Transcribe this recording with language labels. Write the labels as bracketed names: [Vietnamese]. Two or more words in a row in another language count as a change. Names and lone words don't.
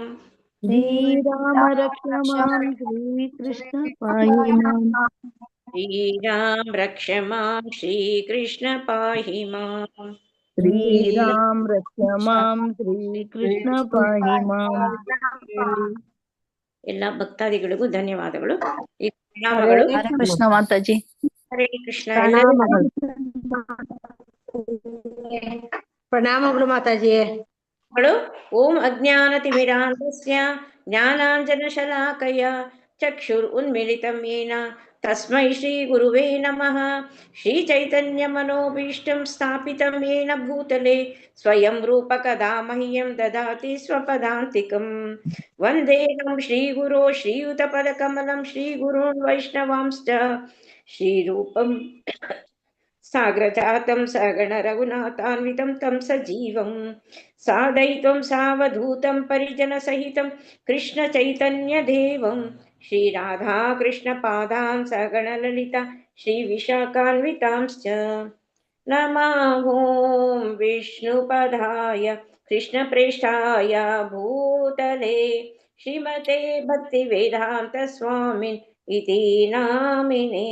[Sanskrit] श्रीराम रक्ष माम् श्रीकृष्ण पाहि माम् श्रीराम रक्ष माम् श्रीकृष्ण पाहि माम् श्रीराम रक्ष माम् श्रीकृष्ण पाहि माम् [Kannada] ಎಲ್ಲ ಭಕ್ತಾದಿಗಳಿಗೂ ಧನ್ಯವಾದಗಳು. ಈ ಹರೇ ಪ್ರಣಾಮಗಳು. ಹರೇ ಕೃಷ್ಣ ಮಾತಾಜಿ. ಹರೇ ಕೃಷ್ಣ. ಎಲ್ಲರೂ ಪ್ರಣಾಮಗಳು ಪ್ರಣಾಮಗಳು ಮಾತಾಜಿ. [Sanskrit] ಓಂ ಅಜ್ಞಾನತಿಮಿರಾಂಧಸ್ಯ ಜ್ಞಾನಾಂಜನಶಲಾಕಯ ಚಕ್ಷುರುನ್ಮಿಲಿತಂ ಯೇನ ತಸ್ಮೈ ಶ್ರೀಗುರುವೇ ನಮಃ. ಶ್ರೀಚೈತನ್ಯಮನೋಭೀಷ್ಟಂ ಸ್ಥಾಪಿತಂ ಯೇನ ಭೂತಲೆ ಸ್ವಯಂ ರೂಪಕದಾ ಮಹ್ಯಂ ದದಾತಿ ಸ್ವಪದಾಂತಿಕಂ. ವಂದೇಹಂ ಶ್ರೀಗುರೋ ಶ್ರೀಯುತಪದಕಮಲಂ ಶ್ರೀಗುರುನ್ ವೈಷ್ಣವಾಂಶ್ಚ ಶ್ರೀರೂಪಂ साग्रजातं सगण रघुनाथान्वितं तं सजीवं सादयित्वं सावधूतं परिजनसहितं कृष्णचैतन्यदेवं श्रीराधाकृष्णपादान् सगणललिता श्रीविशाखान्वितांश्च नमो विष्णुपदाय कृष्णप्रेष्ठाय भूतले श्रीमते भक्तिवेदान्तस्वामिन् इति नामिने.